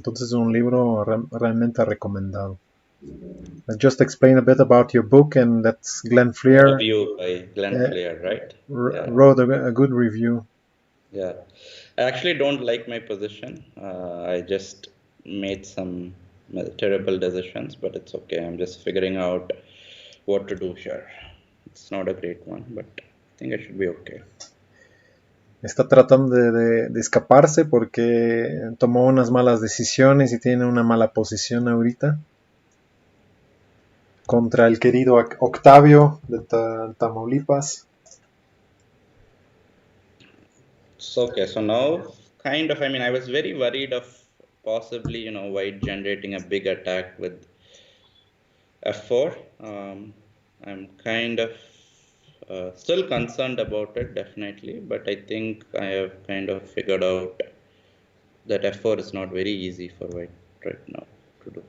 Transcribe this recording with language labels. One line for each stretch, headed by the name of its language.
Spanish: Entonces es un libro realmente recomendado.
English: Just explain a bit about your book, and that's Glenn a Fleer review by Glenn Fleer, right? Yeah. wrote a good review. Yeah, I actually don't like my position. I just made some terrible decisions, but it's okay. I'm just figuring out what to do here. It's not a great one, but I think I should be okay.
Spanish: Está tratando de escaparse porque tomó unas malas decisiones y tiene una mala posición ahorita. contra el querido Octavio de Tamaulipas.
English: So, okay, so now kind of, I mean, I was very worried of possibly, white generating a big attack with f4. I'm kind of still concerned about it, definitely, but I think I have kind of figured out that f4 is not very easy for white right now to do.